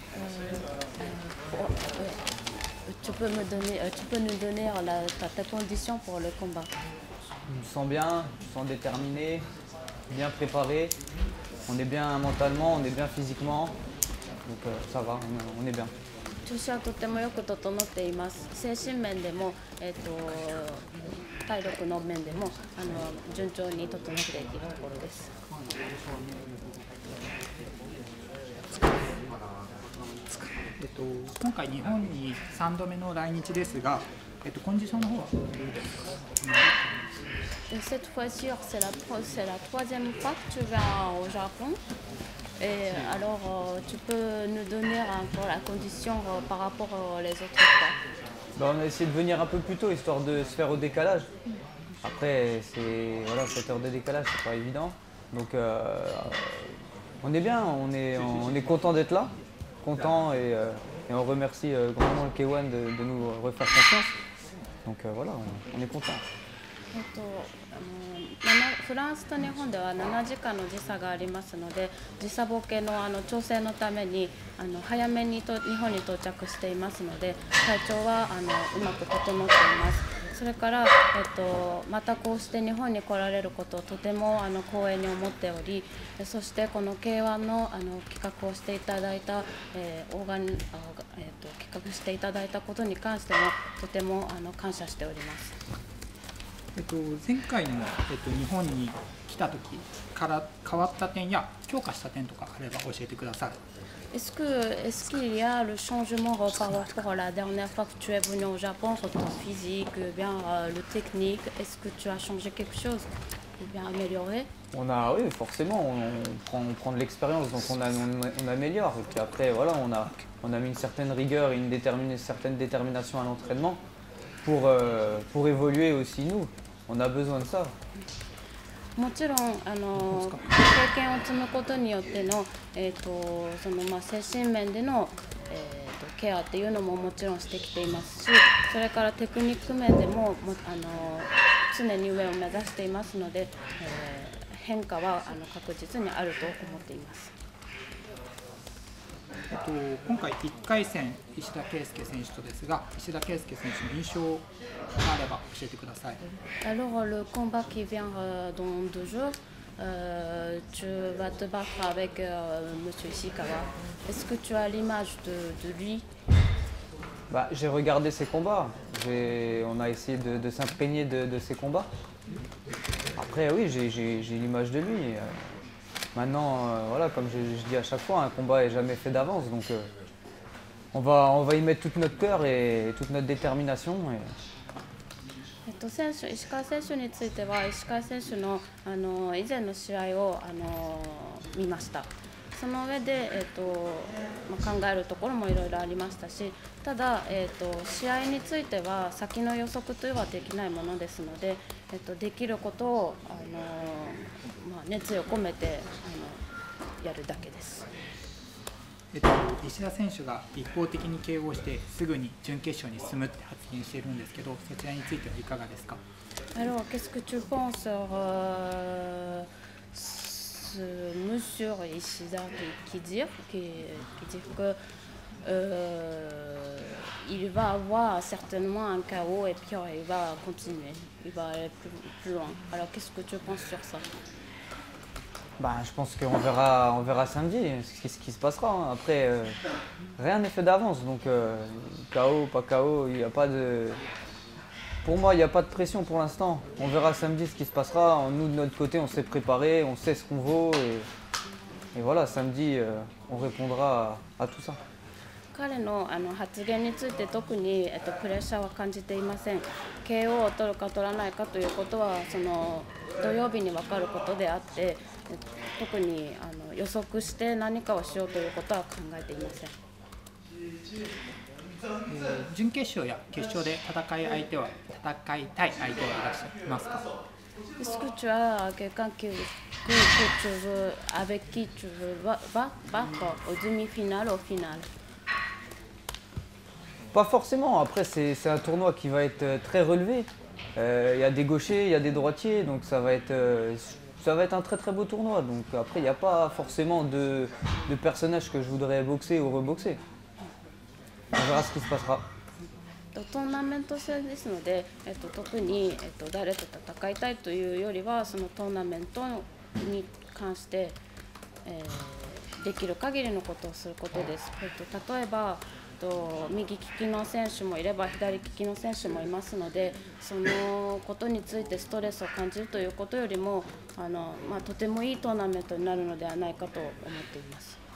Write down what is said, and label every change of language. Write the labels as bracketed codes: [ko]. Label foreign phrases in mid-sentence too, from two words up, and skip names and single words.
[fr] Tu peux nous donner ta condition pour le combat? Je me sens bien, je me sens déterminé, bien préparé. On est bien mentalement, on est bien physiquement. Donc ça va, on est bien. [ja] 調子はとてもよく整っています。精神面でも、体力の面でも順調に整っているところです。今回日本に3度目の来日ですが、コンディションの方はどうですか [fr] ？Cette fois-ci, c'est la troisième fois que tu viens au Japon. Et alors, tu peux nous donner encore la condition par rapport aux autres fois? On a essayé de venir un peu plus tôt, histoire de se faire au décalage. Après, voilà, 7 heures de décalage, c'est pas évident. Donc, on est bien, on est content d'être là, content et on remercie grandement le K1 de nous refaire confiance. Donc voilà, on est content. [ja] フランスと日本では7時間の時差がありますので、時差ボケの調整のために早めに日本に到着していますので、体調はうまく整っています。それから、またこうして日本に来られることをとても光栄に思っており、そしてこの K1 の企画をしていただいた、企画していただいたことに関してもとても感謝しております。前回の、日本に来た時から変わった点や強化した点とかあれば教えてください。 [fr] Est-ce qu'il y a le changement par rapport à la dernière fois que tu es venu au Japon, sur ton physique, bien le technique, est-ce que tu as changé quelque chose ou bien amélioré? Oui, forcément, on prend de l'expérience, donc on améliore. Et puis après, voilà, on a mis une certaine rigueur et une certaine détermination à l'entraînement pour évoluer aussi nous. On a besoin de ça. [ja] もちろん経験を積むことによっての、精神面での、ケアっていうのももちろんしてきていますし、それからテクニック面でも常に上を目指していますので、変化は確実にあると思っています。今回1回戦石田圭佑選手とですが、石田圭佑選手の印象があれば教えてください。 [fr] Alors le combat qui vient dans 2 jours, tu vas te battre avec Monsieur Ishikawa. Est-ce que tu as l'image de lui? J'ai regardé ses combats. On a essayé de s'imprégner de ses combats. Après, oui, j'ai l'image de lui. Maintenant, voilà, comme je dis à chaque fois, un combat n'est jamais fait d'avance. Donc, on va y mettre tout notre cœur et toute notre détermination. [ja] 石川選手については石川選手の、以前の試合を、見ました。その上で、考えるところもいろいろありましたし、ただ、試合については先の予測というのはできないものですので、できることを、熱意を込めてやるだけです。石田選手が一方的に KO してすぐに準決勝に進むって発言しているんですけど、そちらについてはいかがですか？ [fr] Alors, qu'est-ce que tu penses sur ce monsieur Ishida qui dit que il va avoir certainement un KO et puis il va continuer, il va aller plus loin. Alors, qu'est-ce que tu penses sur ça? Bah, je pense qu'on verra samedi ce qui se passera. Hein. Après, rien n'est fait d'avance. Donc, KO, pas KO, il n'y a pas de... Pour moi, il n'y a pas de pression pour l'instant. On verra samedi ce qui se passera. Nous, de notre côté, on s'est préparé, on sait ce qu'on vaut. Et voilà, samedi, on répondra à tout ça. [ja] 彼の発言について特にプレッシャーは感じていません。KO を取るか取らないかということはその土曜日に分かることであって、特に予測して何かをしようということは考えていません。準決勝や決勝で戦いたい相手はいらっしゃいますか？ [fr] Est-ce que tu as quelqu'un que tu veux, avec qui tu veux battre au demi-finale ou au final? Pas forcément. Après, c'est un tournoi qui va être très relevé. Il y a des gauchers, il y a des droitiers, donc ça va être un très très beau tournoi. Donc après, il n'y a pas forcément de personnages que je voudrais boxer ou reboxer. On verra ce qui se passera. [ja] トーナメント戦ですので、特に、誰と戦いたいというよりはそのトーナメントに関して、できる限りのことをすることです。例えば右利きの選手もいれば左利きの選手もいますので、そのことについてストレスを感じるということよりもとてもいいトーナメントになるのではないかと思っています。